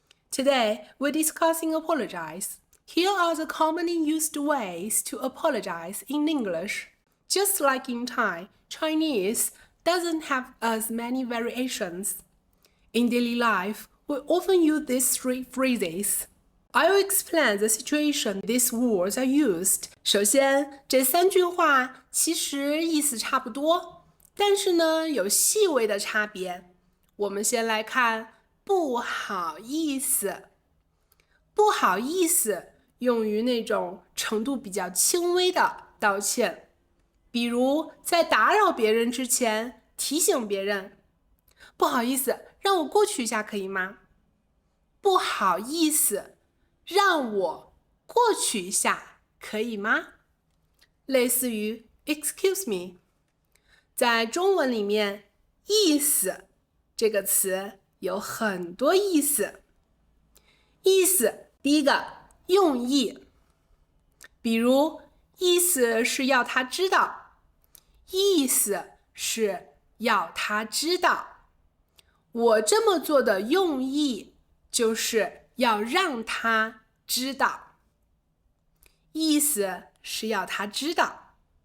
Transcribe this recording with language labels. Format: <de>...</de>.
<en>Today, we're discussing apologize. Here are the commonly used ways to apologize in English. Just like in Thai, Chinese doesn't have as many variations. In daily life, we often use these three phrases. I'll explain the situation these words are used.</en> <zh>首先，这三句话其实意思差不多，但是呢，有细微的差别。我们先来看不好意思。不好意思用于那种程度比较轻微的道歉，比如在打扰别人之前提醒别人，不好意思，让我过去一下可以吗？不好意思，让我过去一下可以吗？类似于 excuse me。在中文里面，意思这个词有很多意思。意思，第一个，用意，比如意思是要他知道，意思是要他知道，我这么做的用意就是要让他知道，意思是要他知道。</zh>